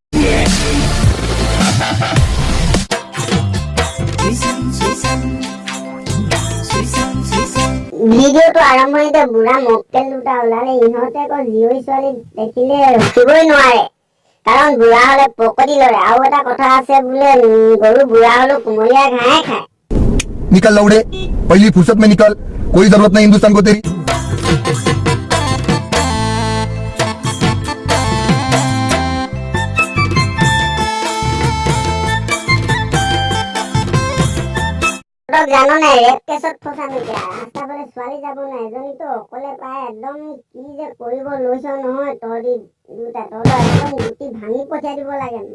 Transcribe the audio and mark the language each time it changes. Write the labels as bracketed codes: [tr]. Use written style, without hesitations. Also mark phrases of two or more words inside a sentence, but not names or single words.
[as] ভিডিঅ'টো আৰম্ভণিতে বুঢ়া মক্কেল দুটা ওলালে। ইহঁতে আকৌ জীয়ৰী ছোৱালী দেখিলে ৰখিবই নোৱাৰে, কাৰণ বুঢ়া হলে পকতি লৰে। আৰু এটা কথা আছে বোলে, গৰু বুঢ়া হলেও কুমলীয়া ঘাঁহে খায়। [hi] निकल लौड़े, पहली फुर्सत में निकल, कोई जरूरत नहीं हिंदुस्तान को तेरी। [as] জানো নাই [en] rape caseত [as] ফচা নেকি? ৰাস্তা ফালে ছোৱালী যাব নাই, এজনীতো অকলে পায়। একদম কি যে কৰিব লৈছ নহয় তহঁতি দুটা, তহঁতৰ একদম গুটি ভাঙি পঠিয়াই দিব লাগে।